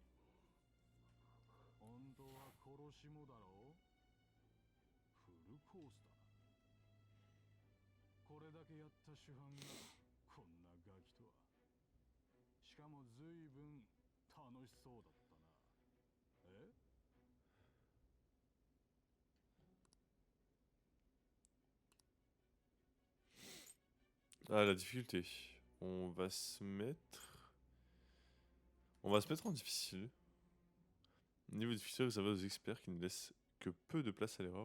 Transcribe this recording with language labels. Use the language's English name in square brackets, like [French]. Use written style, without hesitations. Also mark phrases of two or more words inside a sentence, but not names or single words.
[Japanese] 本当は殺しもだろう？フルコースだな。これだけやった主犯がこんなガキとは。しかも随分楽しそうだったな。え？ [French] Ah, la difficulté. On va se mettre... On va se mettre en difficile. Niveau difficile, ça va aux experts qui ne laissent que peu de place à l'erreur.